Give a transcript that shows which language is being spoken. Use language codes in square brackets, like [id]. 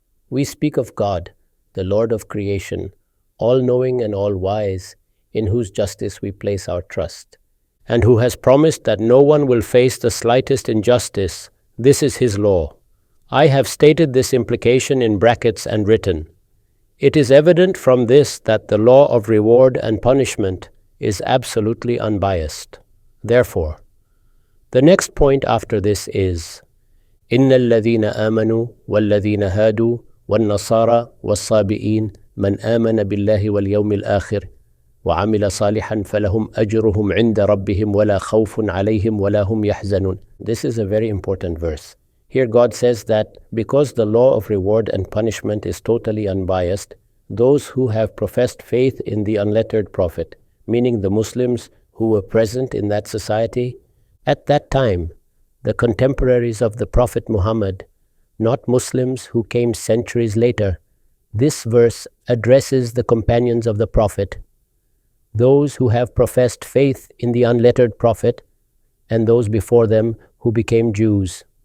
[en] We speak of God, the Lord of creation, all-knowing and all-wise, in whose justice we place our trust, and who has promised that no one will face the slightest injustice. This is His law. I have stated this implication in brackets and written. It is evident from this that the law of reward and punishment is absolutely unbiased. Therefore, the next point after this is [ar] إِنَّ الَّذِينَ آمَنُوا وَالَّذِينَ هَادُوا وَالنَّصَارَى وَالصَّابِئِينَ مَنْ آمَنَ بِاللَّهِ وَالْيَوْمِ الْآخِرِ وَعَمِلَ صَالِحًا فَلَهُمْ أَجْرُهُمْ عِنْدَ رَبِّهِمْ وَلَا خَوْفٌ عَلَيْهِمْ وَلَا هُمْ يَحْزَنُونَ. [en] This is a very important verse. Here God says that because the law of reward and punishment is totally unbiased, those who have professed faith in the unlettered Prophet, meaning the Muslims who were present in that society, at that time, the contemporaries of the Prophet Muhammad, not Muslims who came centuries later, this verse addresses the companions of the Prophet, those who have professed faith in the unlettered Prophet, and those before them who became Jews.